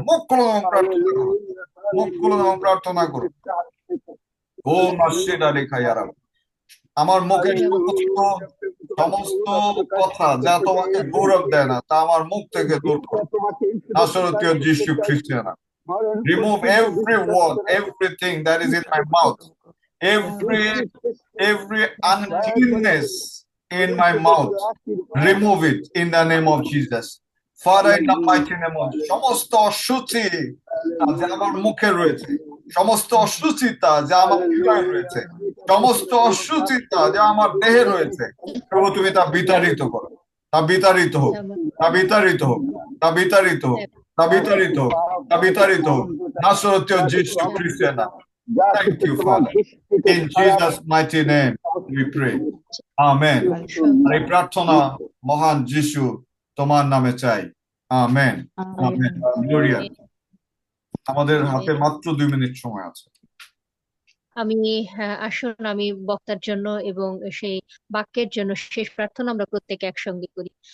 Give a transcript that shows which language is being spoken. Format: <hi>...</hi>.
<bn>মুখ খুলুন এবং প্রার্থনা করুন। মুখ খুলুন এবং প্রার্থনা করুন। ও মাসিদা রেখাইয়ারা, আমার মুখে সমস্ত কথা যা তোমাকে গৌরব দেয় না তা আমার মুখ থেকে দূর করো নাসরতীয় যীশু খ্রিস্টের নামে।</bn> <en>Remove every word, everything that is in my mouth, every uncleanness in my mouth. Remove it in the name of Jesus. Father, in the mighty name of Jesus.</en> <bn>সমস্ত অশুচি যা আমার মুখে রয়েছে, সমস্ত অশুচিতা যা আমার হৃদয়ে রয়েছে, সমস্ত অশুচিতা যা আমার দেহে রয়েছে, প্রভু তুমি তা বিতাড়িত করো। তা বিতাড়িত হোক, তা বিতাড়িত হোক, তা বিতাড়িত হোক, তা বিতাড়িত হোক, তা বিতাড়িত হোক নাসরতীয় যীশু খ্রিস্টের নামে।</bn> <en>Thank you, Father. In Jesus' mighty name we pray. Amen.</en> <bn>আর এই প্রার্থনা মহান যীশু তোমার নামে চাই। Amen, amen, Gloria. আমাদের হাতে মাত্র 2 মিনিট সময় আছে। আসুন আমি বক্তার জন্য এবং সেই বাক্যের জন্য শেষ প্রার্থনা আমরা প্রত্যেকে একসঙ্গে করি।</bn>